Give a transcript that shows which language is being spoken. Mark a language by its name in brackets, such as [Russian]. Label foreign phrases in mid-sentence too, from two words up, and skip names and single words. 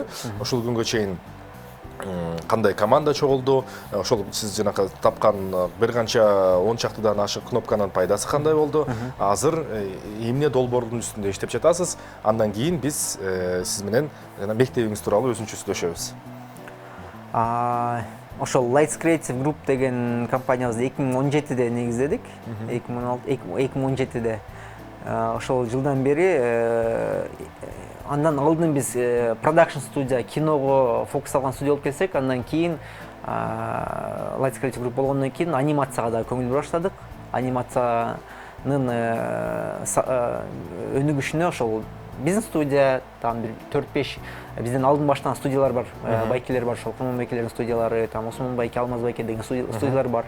[Kyrgyz] Ошол күнгө чейин кандай команда чогулду, ошол сиз жанакы тапкан бир канча 10 чактыдан ашык кнопканын пайдасы кандай болду? Азыр эмне долбоордун үстүндө иштеп жатасыз? Андан кийин биз сиз менен жана мектебиңиз тууралуу өзүнчө сүйлөшөбүз. Ошол Lights Creative Group деген компаниябызды 2017-де негиздедик. 2017-де ошол жылдан бери андан алдын биз продакшн студия, киного фокус алган студия болуп келсек, андан кийин Lights Creative Group болгондон кийин анимацияга да көңүл бура баштадык. Анимациянын өнүгүшүнө ошол биздин студия, там 4-5 бизден алдын баштаган студиялар бар, байкелер бар, ошол Курман байкелердин студиялары, там Осмон байке, Алмаз байке деген студиялар бар.